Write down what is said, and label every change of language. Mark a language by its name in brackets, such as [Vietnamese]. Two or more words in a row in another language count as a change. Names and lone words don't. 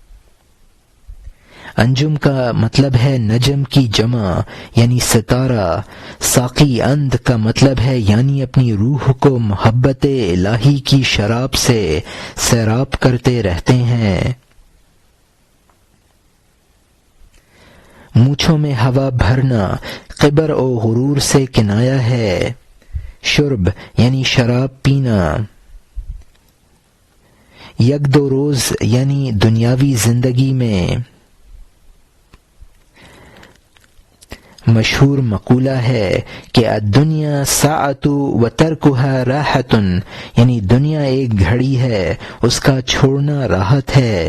[Urdu] انجم کا مطلب ہے نجم کی جمع یعنی ستارہ، [Persian] ساقی اند [Urdu] کا مطلب ہے یعنی اپنی روح کو محبت الہی کی شراب سے سیراب کرتے رہتے ہیں۔ مونچھوں میں ہوا بھرنا قبر و غرور سے کنایا ہے۔ شرب یعنی شراب پینا، [Persian] یک دو روز [Urdu] یعنی دنیاوی زندگی میں۔ مشہور مقولہ ہے کہ [Arabic] الدنیا ساعۃ و ترکها راحۃ، [Urdu] یعنی دنیا ایک گھڑی ہے، اس کا چھوڑنا راحت ہے۔